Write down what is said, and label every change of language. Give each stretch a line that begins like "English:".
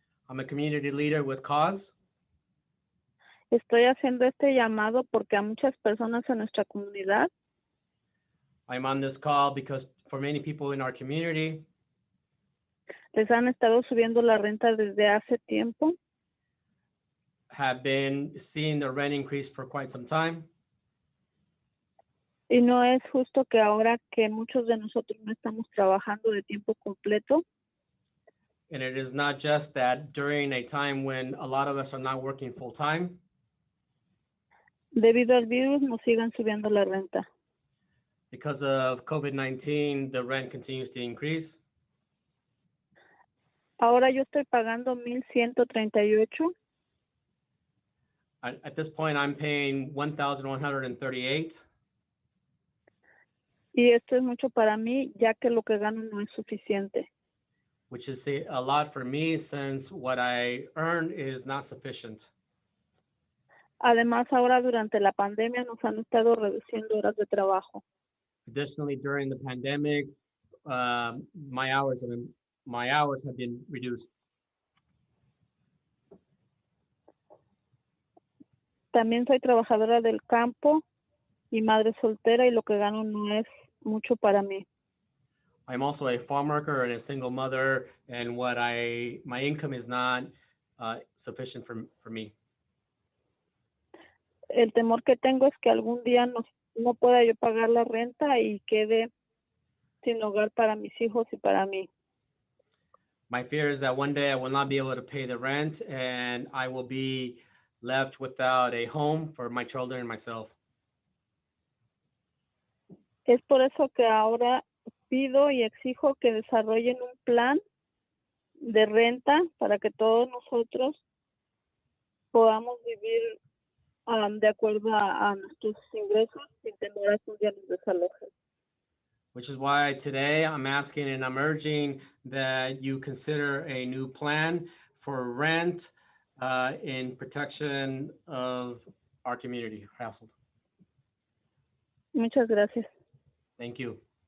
English: I'm a community leader with Cause.
Spanish: Estoy haciendo este llamado porque a muchas personas en nuestra comunidad
English: I'm on this call because for many people in our community,
Spanish: les han estado subiendo la renta desde hace tiempo
English: have been seeing the rent increase for quite some time.
Spanish: y no es justo que ahora que muchos de nosotros no estamos trabajando de tiempo completo,
English: And it is not just that during a time when a lot of us are not working full time,
Spanish: debido al virus, nos sigan subiendo la renta.
English: because of COVID-19, the rent continues to increase.
Spanish: Ahora yo estoy pagando 1,138
English: At this point, I'm paying $1,138,
Spanish: y esto es mucho para mí, ya que lo que gano no es suficiente.
English: which is a lot for me since what I earn is not sufficient.
Spanish: Además, ahora durante la pandemia nos han estado reduciendo horas de trabajo.
English: Additionally, during the pandemic, my hours have been reduced.
Spanish: También soy trabajadora del campo y madre soltera y lo que gano no es mucho para mí.
English: I'm also a farm worker and a single mother, and my income is not sufficient for me.
Spanish: El temor que tengo es que algún día no pueda yo pagar la renta y quede sin hogar para mis hijos y para mí.
English: My fear is that one day I will not be able to pay the rent and I will be left without a home for my children and myself.
Spanish: Es por eso que ahora pido y exijo que desarrollen un plan de renta para que todos nosotros podamos vivir de acuerdo a nuestros ingresos sin temor a que un día nos desalojen.
English: Which is why today I'm asking and I'm urging that you consider a new plan for rent in protection of our community household.
Spanish: Muchas gracias.
English: Thank you.